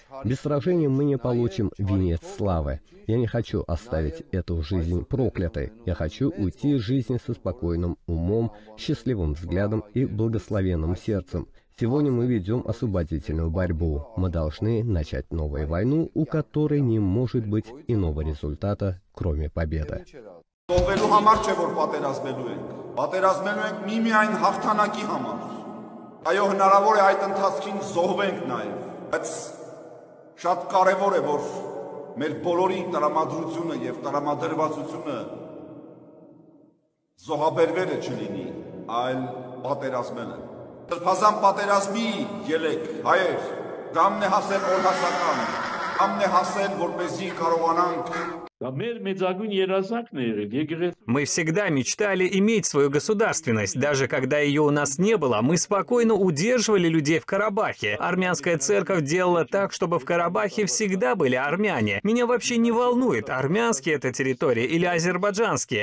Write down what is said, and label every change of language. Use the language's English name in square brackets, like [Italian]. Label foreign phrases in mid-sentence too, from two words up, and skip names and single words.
[Russian] Без сражений мы не получим венец славы. Я не хочу оставить эту жизнь проклятой. Я хочу уйти из жизни со спокойным умом, счастливым взглядом и благословенным сердцем. Сегодня мы ведем освободительную борьбу. Мы должны начать новую войну, у которой не может быть иного результата, кроме победы. [Armenian] Շատ կարևոր է, որ մեր բոլորի տրամադրությունը եւ տրամադրվածությունը զոհաբերվելը չլինի, այլ պատերազմելը։ Սրբազան պատերազմի ելեք, հայեր, ժամն է հասել օրհասական, ժամն է հասել, որպեսզի կարողանանք [Russian] Мы всегда мечтали иметь свою государственность. Даже когда ее у нас не было, мы спокойно удерживали людей в Карабахе. Армянская церковь делала так, чтобы в Карабахе всегда были армяне. Меня вообще не волнует, армянские это территории или азербайджанские.